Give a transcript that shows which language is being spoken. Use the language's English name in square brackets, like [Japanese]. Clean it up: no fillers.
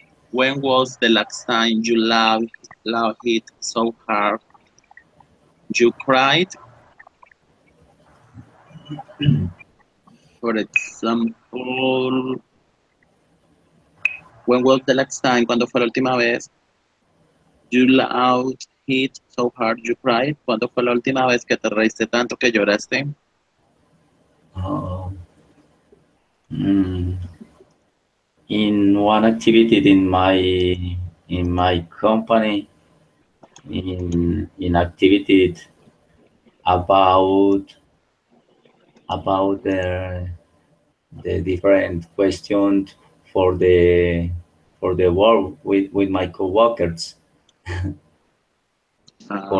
[English] When was the last time you laughed hit so hard you cried? For example, when was the last time? [Spanish] ¿Cuándo fue la última vez? [English] You laughed hit so hard you cried. [Spanish] ¿Cuándo fue la última vez que te reíste tanto que lloraste? [English] Uh, mm, in one activity in my company, in activities about the different questions for the for the work with my coworkers for the